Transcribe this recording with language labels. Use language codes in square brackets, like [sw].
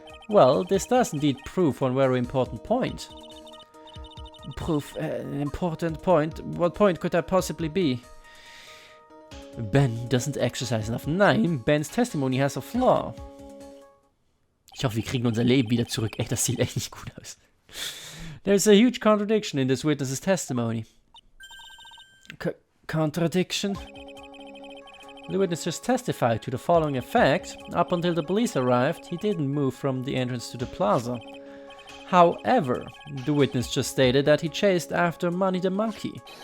[en] Well, this does indeed prove one very important point. Proof an important point? What point could that possibly be? Ben doesn't exercise enough. Nein, Bens testimony has a flaw. [de] Ich hoffe, wir kriegen unser Leben wieder zurück. Ey, das sieht echt nicht gut aus. [en] There's a huge contradiction in this witness's testimony. Contradiction? The witness just testified to the following effect. Up until the police arrived, he didn't move from the entrance to the plaza. However, the witness just stated that he chased after Money the monkey.